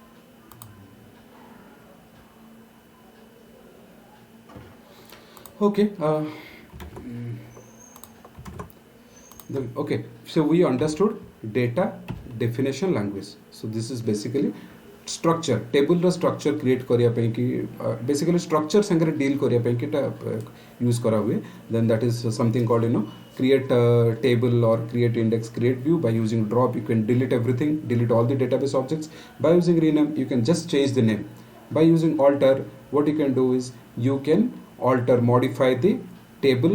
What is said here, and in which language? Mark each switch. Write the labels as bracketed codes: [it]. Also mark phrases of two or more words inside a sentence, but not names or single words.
[en] Okay. Okay, so we understood data definition language. So this is basically structure, table [or] ର structure create କରିବା ପାଇଁ କି [en] basically structure [or] ସାଙ୍ଗରେ deal କରିବା ପାଇଁ କି ଟା use କରା ହୁଏ. [en] Then that is something called create table or create index, create view. By using drop you can delete everything, delete all the database objects. By using rename you can just change the name. By using alter, what you can do is you can alter, modify the table.